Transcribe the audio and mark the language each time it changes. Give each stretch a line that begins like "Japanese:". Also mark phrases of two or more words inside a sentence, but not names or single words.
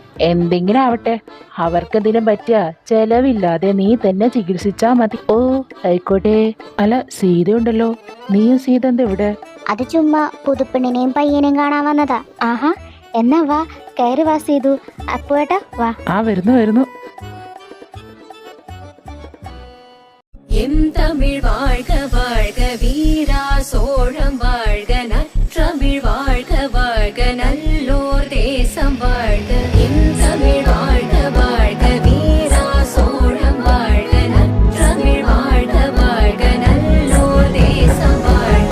Malayalam: എന്തെങ്കിലും ആവട്ടെ, അവർക്കെന്തെങ്കിലും പറ്റിയ ചെലവില്ലാതെ നീ തന്നെ ചികിത്സിച്ചാ മതി. ഓ ആയിക്കോട്ടെ. അല്ല, സീതയുണ്ടല്ലോ. നീയും സീത എന്താ ഇവിടെ? അത് ചുമ്മാ പുതുപ്പെണ്ണിനെയും പയ്യനെയും കാണാൻ വന്നതാ. ആഹാ, എന്നാ വാ, കയറി വാ ചെയ്തു. അപ്പുവേട്ടാ വാ. വരുന്നു.
Tamil: எம் தமிழ் வாழ்க வாழ்க வீரா சோழம் வாழ்க நற்றமிழ் வாழ்க வாழ்க நல்லோர் தேசம் வாழ்க. எம் தமிழ் வாழ்க வாழ்க வீரா சோழம் வாழ்க நற்றமிழ் வாழ்க வாழ்க நல்லோர் தேசம் வாழ்க.